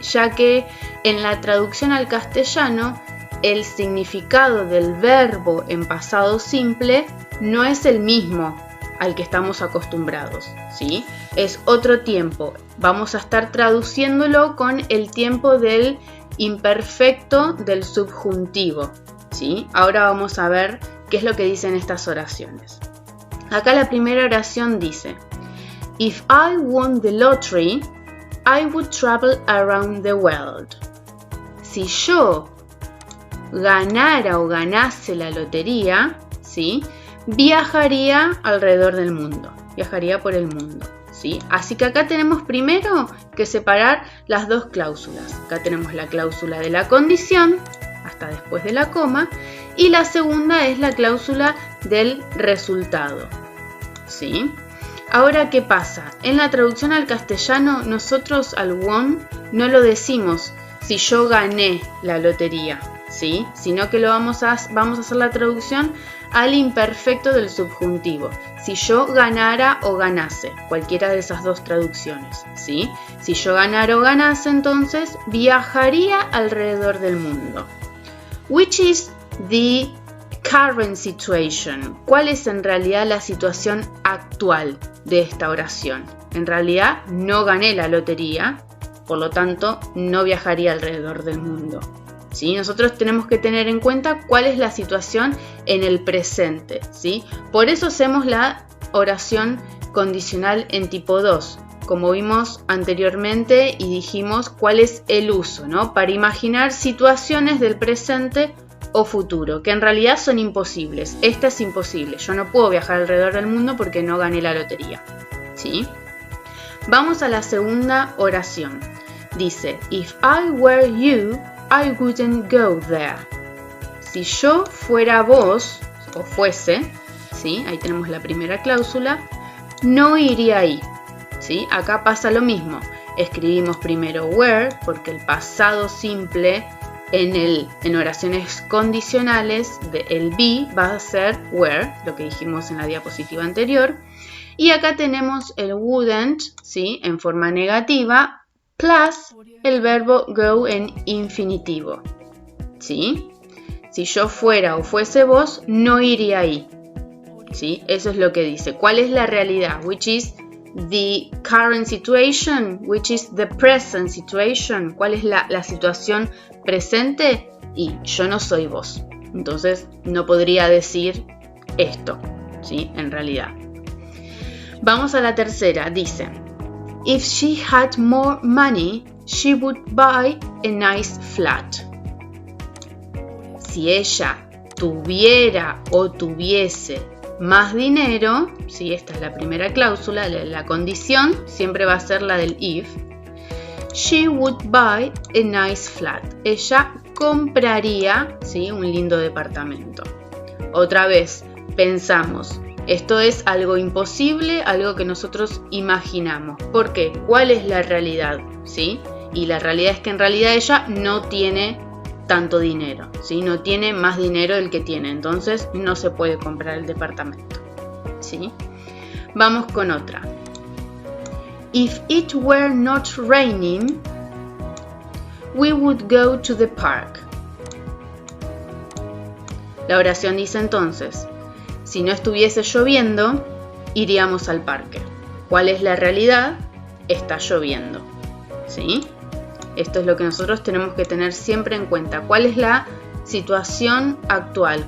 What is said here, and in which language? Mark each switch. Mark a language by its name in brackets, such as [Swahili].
[Spanish] Ya que en la traducción al castellano el significado del verbo en pasado simple no es el mismo al que estamos acostumbrados, ¿sí? Es otro tiempo. Vamos a estar traduciéndolo con el tiempo del imperfecto del subjuntivo, ¿sí? Ahora vamos a ver qué es lo que dicen estas oraciones. Acá la primera oración dice: [English] If I won the lottery, I would travel around the world. [Spanish] Si yo ganara o ganase la lotería, ¿sí? Viajaría alrededor del mundo, viajaría por el mundo, ¿sí? Así que acá tenemos primero que separar las dos cláusulas. Acá tenemos la cláusula de la condición, hasta después de la coma, y la segunda es la cláusula del resultado, ¿sí? Ahora, ¿qué pasa? En la traducción al castellano, nosotros al won no lo decimos si yo gané la lotería, ¿sí? Sino que lo vamos a hacer la traducción al imperfecto del subjuntivo. Si yo ganara o ganase, cualquiera de esas dos traducciones, ¿sí? Si yo ganara o ganase, entonces viajaría alrededor del mundo. [English] Which is the current situation? [Spanish] ¿Cuál es en realidad la situación actual de esta oración? En realidad no gané la lotería, por lo tanto no viajaría alrededor del mundo, ¿sí? Nosotros tenemos que tener en cuenta cuál es la situación en el presente, ¿sí? Por eso hacemos la oración condicional en tipo 2, como vimos anteriormente y dijimos cuál es el uso, ¿no? Para imaginar situaciones del presente o futuro, que en realidad son imposibles. Esta es imposible, yo no puedo viajar alrededor del mundo porque no gané la lotería. ¿sí? Vamos a la segunda oración. Dice, [English] if I were you, I wouldn't go there. [Spanish] Si yo fuera vos, o fuese, ¿sí? Ahí tenemos la primera cláusula, no iría ahí, ¿sí? Acá pasa lo mismo. Escribimos primero were, porque el pasado simple en oraciones condicionales, el be va a ser were, lo que dijimos en la diapositiva anterior. Y acá tenemos el wouldn't, ¿sí? En forma negativa, plus el verbo go en infinitivo, ¿sí? Si yo fuera o fuese vos, no iría ahí, ¿sí? Eso es lo que dice. ¿Cuál es la realidad? [English] Which is the current situation, which is the present situation. [Spanish] ¿Cuál es la situación presente? Y yo no soy vos. Entonces no podría decir esto, ¿sí? En realidad. Vamos a la tercera. Dice, [English] if she had more money, she would buy a nice flat. [Spanish] Si ella tuviera o tuviese más dinero, ¿sí? Esta es la primera cláusula, la condición siempre va a ser la del if. [English] She would buy a nice flat. [Spanish] Ella compraría, ¿sí? Un lindo departamento. Otra vez, pensamos, esto es algo imposible, algo que nosotros imaginamos. ¿Por qué? ¿Cuál es la realidad? ¿Sí? Y la realidad es que en realidad ella no tiene tanto dinero, ¿sí? No tiene más dinero del que tiene, entonces no se puede comprar el departamento, ¿sí? Vamos con otra. [English] If it were not raining, we would go to the park. [Spanish] La oración dice entonces, si no estuviese lloviendo, iríamos al parque. ¿Cuál es la realidad? Está lloviendo, ¿sí? Esto es lo que nosotros tenemos que tener siempre en cuenta. ¿Cuál es la situación actual?